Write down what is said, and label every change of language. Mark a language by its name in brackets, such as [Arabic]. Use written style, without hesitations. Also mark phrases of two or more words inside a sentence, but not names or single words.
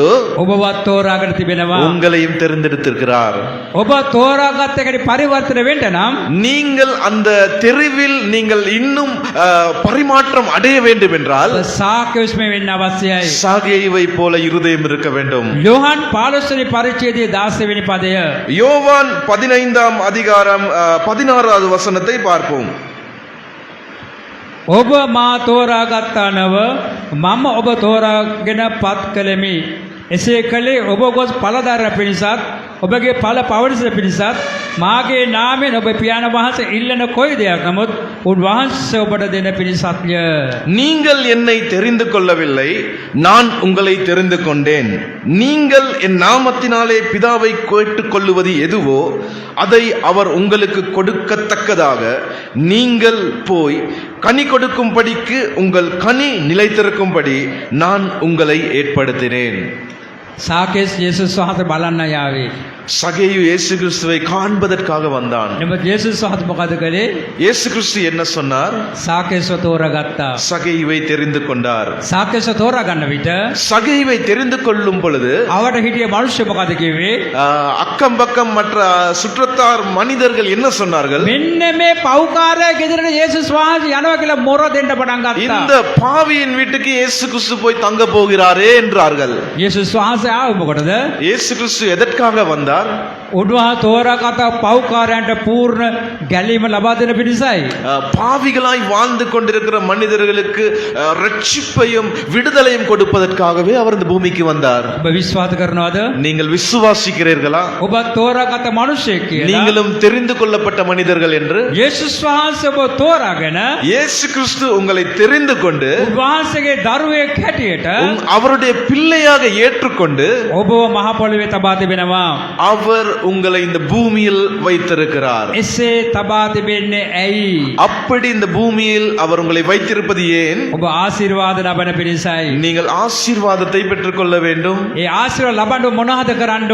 [Sinhala] ඔබවත් තෝරාගෙන තිබෙනවා. [Tamil] உங்களையும் தெரிந்தெடுத்திருக்கிறார். [Sinhala] ඔබ තෝරාගත් එකට පරිවර්තන වෙන්න නම් [Tamil] நீங்கள் அந்த தெரிவில் நீங்கள் இன்னும் பரிமாற்றம் அடைய வேண்டும் என்றால் [Sinhala] සාකේයස් මේ වෙන්න අවශ්‍යයි. [Tamil] சகேயுவை போல இருதயம் இருக்க வேண்டும். [Sinhala] යෝහන් 15 වෙනි පරිච්ඡේදයේ 16 වෙනි පදය. [Tamil] யோவான் 15ஆம் அதிகாரம் 16வது வசனத்தை பார்ப்போம். [Sinhala] ඔබ මා තෝරාගත්තා නව මම ඔබ තෝරාගෙන පත් කළෙමි. එසේ කළේ ඔබ ගොස් පළදරන පිණිසත් ඔබගේ පළ පවරිස පිණිසත් මාගේ නාමයෙන් ඔබ පියාණන් වහන්සේ ඉල්ලන කොයි දෙයක් නමුත් උන්වහන්සේ ඔබට දෙන පිණිසත්ය. [Tamil] நீங்கள் என்னை தெரிந்து கொள்ளவில்லை, நான் உங்களை தெரிந்து கொண்டேன். நீங்கள் என் நாமத்தினாலே பிதாவை கேட்டுக் கொள்ளுவது எதுவோ அதை அவர் உங்களுக்கு கொடுக்கத்தக்கதாக நீங்கள் போய் கனி கொடுக்கும்படிக்கு உங்கள் கனி நிலைத்திருக்கும்படி நான் உங்களை ஏற்படுத்தினேன். [Sinhala] සාකේස් යේසුස් වහන්සේ බලන්න යාවේ. [Tamil] சகேயு இயேசு கிறிஸ்துவை காண்பதற்காக வந்தான். [Sinhala] නමුත් යේසුස් වහන්සේ මොකද කළේ? [Tamil] இயேசு கிறிஸ்து என்ன சொன்னார்? [Sinhala] සාකේස්ව තෝරාගත්තා. [Tamil] சகேயுவை தெரிந்து கொண்டார். [Sinhala] සාකේස්ව තෝරාගන්න විට [Tamil] சகேயுவை தெரிந்து கொள்ளும் பொழுது [Sinhala] අවට හිටිය මිනිස්සු මොකද කිව්වේ? [Tamil] அக்கம் பக்கம் மற்ற சுற்றத்தார் மனிதர்கள் என்ன சொன்னார்கள்? [Sinhala] මෙන්න මේ පව්කාරයා ගෙදරට යේසුස් වහන්සේ යනවා කියලා මොර දෙන්න පටන් ගත්තා. [Tamil] இந்த பாவியின் வீட்டுக்கு இயேசு கிறிஸ்து போய் தங்க போகிறாரே என்றார்கள். [Sinhala] යේසුස් වහන්සේ ආව මොකටද? [Tamil] இயேசு கிறிஸ்து எதற்காக வந்தார்? [Sinhala] උන්වහන්සේ තෝරාගත් පව්කාරයන්ට පූර්ණ ගැලීම ලබා දෙන පිණිසයි. [Tamil] பாவிகளாய் வாழ்ந்து கொண்டிருக்கிற மனிதர்களுக்கு ரட்சிப்பையும் விடுதலையும் கொடுப்பதற்காகவே அவர் இந்த பூமிக்கு வந்தார். [Sinhala] ඔබ විශ්වාස කරනවද? [Tamil] நீங்கள் விசுவாசிக்கிறீர்களா? [Sinhala] ඔබ තෝරාගත් මිනිසෙක් කියලා. [Tamil] நீங்களும் தெரிந்து கொள்ளப்பட்ட மனிதர்கள் என்று [Sinhala] යේසුස් වහන්සේ ඔබ තෝරාගෙන [Tamil] இயேசு கிறிஸ்து உங்களை தெரிந்து கொண்டு [Sinhala] උන්වහන්සේගේ දරුවෙක් හැටියට [Tamil] அவருடைய பிள்ளையாக ஏற்றுக்கொண்டு [Sinhala] ඔබව මහ පොළවේ තබා තිබෙනවා. [Tamil] அவர் உங்களை இந்த பூமியில் வைத்திருக்கிறார். [Sinhala] එසේ තබා තිබෙන්නේ ඇයි? [Tamil] அப்படி இந்த பூமியில் அவர் உங்களை வைத்திருப்பது ஏன்? [Sinhala] ඔබ ආශිර්වාද ලබන පිණිසයි. [Tamil] நீங்கள் ஆசீர்வாதத்தை பெற்றுக்கொள்ள வேண்டும். [Sinhala] ඒ ආශිර්වාද ලබන්න මොනවද කරන්න